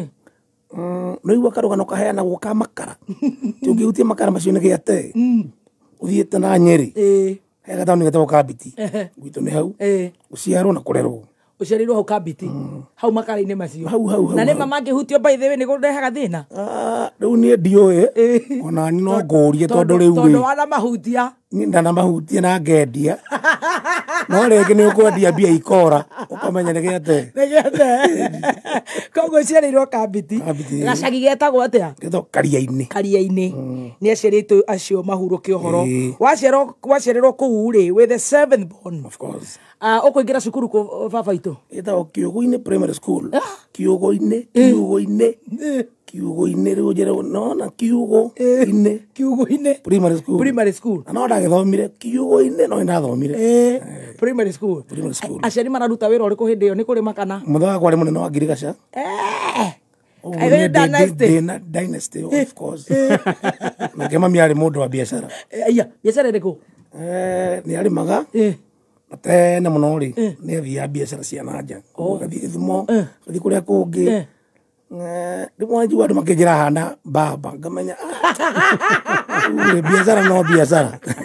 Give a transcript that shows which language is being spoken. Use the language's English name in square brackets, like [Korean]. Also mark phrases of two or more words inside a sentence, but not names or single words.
[Kikuyu] No igua karũgano kaheanagwo ka makara. Tũngĩhutia makara macio nĩ gĩate. Ũthiĩte na Nyeri. He gataũni getagwo Kabiti. Gwitũ nĩ hau. Gũciarwo na kũrerwo. uciarirwo hau Kabiti hau makara-inĩ macio Hau. na nĩ mama ngĩhutio [English] by the way [Kikuyu] nĩ kũrehaga thĩna Rĩu niĩ ndiũĩ ona ni no ngũrie tondũ rĩu tondũ wanamahutia ndanamahutia na ngendia no rĩngĩ nĩ ũkwendia mbia ikora ũkamenya nĩ gĩate koguo ciarĩirwo Kabiti Kabiti. gacagi getagwo atĩa gĩtho karia-inĩ karia-inĩ nĩ aciarĩtwo acio mahurũke ũhoro Ĩĩ. waciarĩrwo kũu rĩ [English] with the 7th born of course [Kikuyu] ũkũingĩra cukuru kũ baba itũ ĩtagwo Kiũgũ-inĩ [English] primary school [Kikuyu] Kiũgũ-inĩ rĩu njĩra nona Kiũgũ-inĩ [English] Kiugũ-inĩ primary school [Kikuyu] na no ndagĩthomire Kiũgũ-inĩ no nĩndathomire [English] primary school [Kikuyu] aciari mararuta wĩra ũrĩkũ hĩndĩ ĩyo nĩ kũrĩma kana mũthe wakwa arĩ mũnene wa ngirigaca [English] dynasty of course [Kikuyu] nake mami arĩ mũndũ wa biacara biacara ĩrĩkũ nĩ arĩmaga na tene mũno rĩ nĩ athiaga biacara cia na nja gathiĩ Gĩthumo gathiĩ kũrĩa kũngĩ rĩmwe njigua andũ makĩnjĩra hana mbamba ngamenya biacara no biacara